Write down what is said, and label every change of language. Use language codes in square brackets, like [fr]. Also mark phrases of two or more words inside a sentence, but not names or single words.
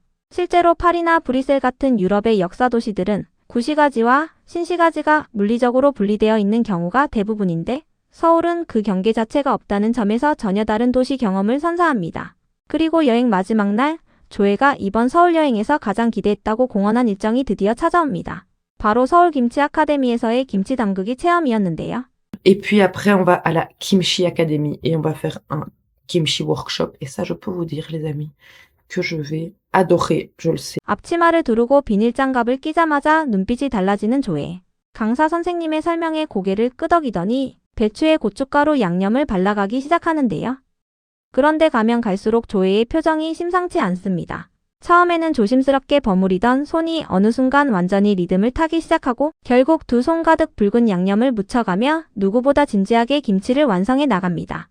[ko] 실제로 파리나 브뤼셀 같은 유럽의 역사 도시들은 구시가지와 신시가지가 물리적으로 분리되어 있는 경우가 대부분인데 서울은 그 경계 자체가 없다는 점에서 전혀 다른 도시 경험을 선사합니다. 그리고 여행 마지막 날 조회가 이번 서울 여행에서 가장 기대했다고 공언한 일정이 드디어 찾아옵니다. 바로 서울 김치 아카데미에서의 김치 담그기 체험이었는데요. [fr] Et puis après, on va à la Kimchi Academy et on va faire un [en] kimchi workshop. [fr] Et ça, je peux vous dire, les amis, que je vais adorer, je le sais. [ko] 앞치마를 두르고 비닐장갑을 끼자마자 눈빛이 달라지는 조회. 강사 선생님의 설명에 고개를 끄덕이더니 배추에 고춧가루 양념을 발라가기 시작하는데요. 그런데 가면 갈수록 조회의 표정이 심상치 않습니다. 처음에는 조심스럽게 버무리던 손이 어느 순간 완전히 리듬을 타기 시작하고 결국 두 손 가득 붉은 양념을 묻혀가며 누구보다 진지하게 김치를 완성해 나갑니다.